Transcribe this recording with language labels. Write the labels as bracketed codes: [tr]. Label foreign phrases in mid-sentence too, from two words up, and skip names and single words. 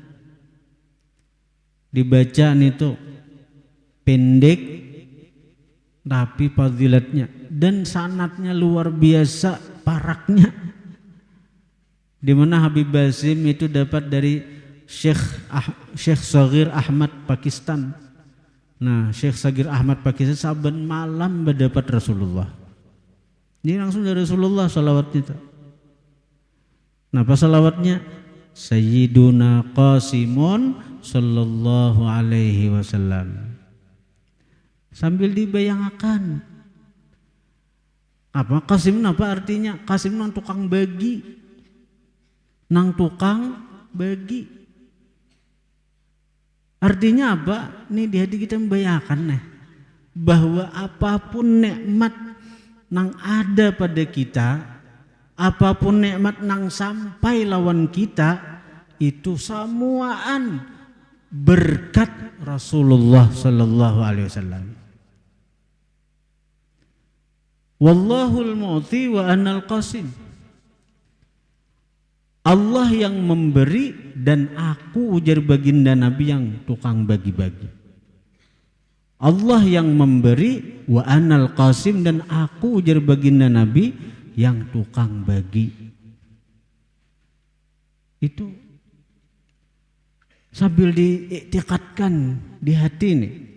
[bjn] Dibaca itu pendek tapi fadilatnya dan sanadnya luar biasa paraknya. Di mana Habib Basim itu dapat dari Syekh Sagir Ahmad Pakistan. Nah, Syekh Sagir Ahmad Pakistan saben malam mendapat Rasulullah. Ini langsung dari Rasulullah salawatnya. Napa salawatnya? [ar] سَيِّدُنَا قَاسِمٌ صَلَّى اللَّهُ عَلَيْهِ وَسَلَّمَ. [bjn] Sambil dibayangkan. Apa Qasim, apa artinya? Qasim nang tukang bagi. Nang tukang bagi. Artinya apa? Ini di hati kita membayangkan bahwa apapun nikmat nang ada pada kita, apapun nikmat nang sampai lawan kita, itu semuaan berkat Rasulullah [ar] صَلَّى اللَّهُ عَلَيْهِ وَسَلَّمَ. وَاللَّهُ الْمُعْطِي وَأَنَا الْقَاسِمُ. [bjn] Allah yang memberi dan aku, ujar baginda Nabi, yang tukang bagi-bagi. Allah yang memberi [ar] وَأَنَا الْقَاسِمُ, [bjn] dan aku, ujar baginda Nabi, yang tukang bagi. Itu sambil diiktikadkan di hati nih.